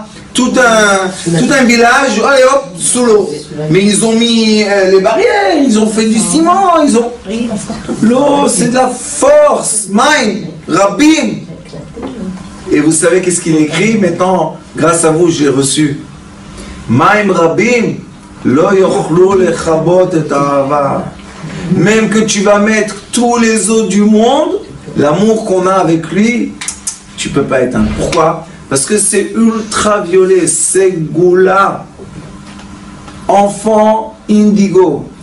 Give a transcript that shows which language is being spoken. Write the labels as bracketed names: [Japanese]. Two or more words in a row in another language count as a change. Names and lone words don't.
[French] Tout un village, allez hop, sous l'eau. Mais ils ont mis les barrières, ils ont fait du ciment, L'eau, c'est de la force. [Hebrew] מים רבים. [French] Et vous savez qu'est-ce qu'il écrit maintenant? Grâce à vous, j'ai reçu. [Hebrew] מים רבים לא יוכלו לכבות את האהבה. [French] Même que tu vas mettre tous les eaux du monde, l'amour qu'on a avec lui, tu ne peux pas éteindre. Pourquoi? Parce que c'est ultraviolet, c'est Goula. Enfant indigo.